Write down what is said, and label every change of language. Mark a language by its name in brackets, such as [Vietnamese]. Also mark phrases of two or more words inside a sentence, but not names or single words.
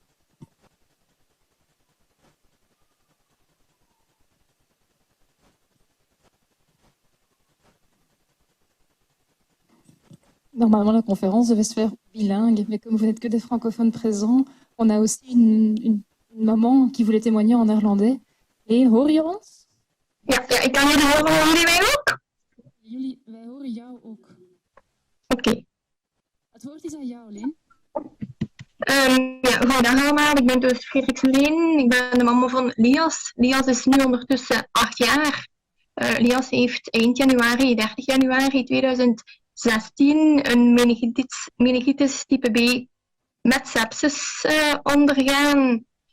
[French] Normalement, la conférence devait se faire bilingue, mais comme vous n'êtes que des francophones présents, on a aussi une maman qui voulait témoigner en néerlandais. [Dutch] Et hoor je ons? Ja, ik kan jullie horen. Horen jullie mij ook? Wij horen jou ook. Oké. Het woord is aan jou, Lien. Ja, goedendag allemaal. Ik ben dus Frederik Leen. Ik ben de mama van Lias. Lias is nu ondertussen 8 jaar. Lias heeft eind januari, 30 januari 2016, een meningitis type B met sepsis ondergaan.